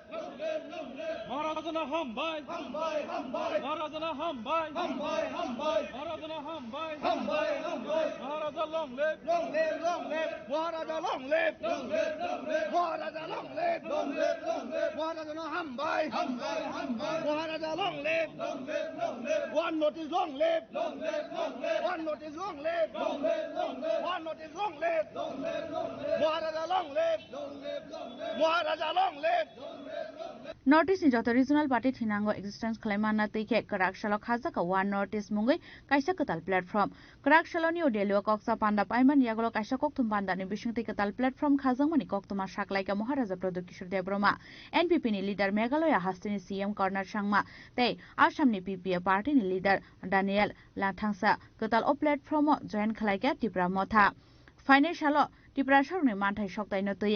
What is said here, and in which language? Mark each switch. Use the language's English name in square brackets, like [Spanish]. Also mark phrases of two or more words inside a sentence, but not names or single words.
[Kok Borok] Maharaja na hambai! Maharaja na hambai! Maharaja na hambai! [English] Maharaja long live! Maharaja long live! Maharaja long live! [Kok Borok] Maharaja na hambai! [English] Maharaja long live! One notice long live! One notice long live! One notice long live! Maharaja long live! Maharaja long live! North East [Kok Borok] नि जत [English] regional party [Kok Borok] थिनांगो एक्जिस्टेंस खलाइमाना तैखे कराकशालो खाजाका [English] One North East [Kok Borok] मुंगै काइसा कताल प्लेटफर्म कराकशालो नि ओडेलियो कक्सा पान्डा पाइमान यागलो काइसा कक्तुम पान्डा नि बिसिंगति कताल प्लेटफर्म खाजांगमानि कक्तुमा साकलाइका महाराजा प्रदोत किशोर देब्रमा एनपीपी नि लिडर मेघालय हास्तिनि सीएम कर्नर सांगमा तै आसाम नि पीपीए पार्टी नि लिडर डानियल लाथांसा कताल ओ प्लेटफर्म जॉइन खलाइका टिप्रा मथा फाइनेंशियल टिप्रा सरनि मानथाय सक्तायनो तयै